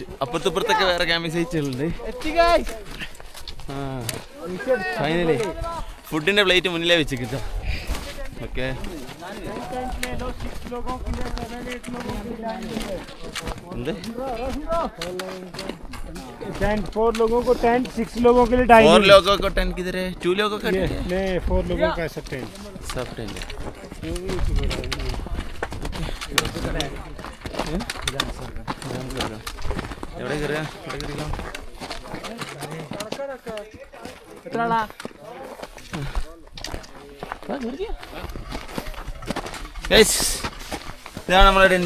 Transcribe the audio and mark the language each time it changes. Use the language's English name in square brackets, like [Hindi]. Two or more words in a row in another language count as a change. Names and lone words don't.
[Malayalam] അപ്പുറത്തിപ്പുറത്തൊക്കെ വേറെ ക്യാമ്പിംഗ് സൈറ്റുകളുണ്ട്. ഫൈനലി ഫുഡിൻ്റെ പ്ലേറ്റ് മുന്നിലേ വെച്ച് കിട്ടാം. ഓക്കെ എന്ത് [Hindi] 4 लोगों को टेंट, 6 लोगों के लिए डाइनिंग। 4 लोगों को टेंट किधर है? 2 लोगों का टेंट है? नहीं 4 लोगों का ऐसा टेंट, सब टेंट है. [Malayalam] എവിടെ കയറുക? എവിടെ കയറിക്കാം? ഇതാണ് നമ്മുടെ ടെൻറ്റ്.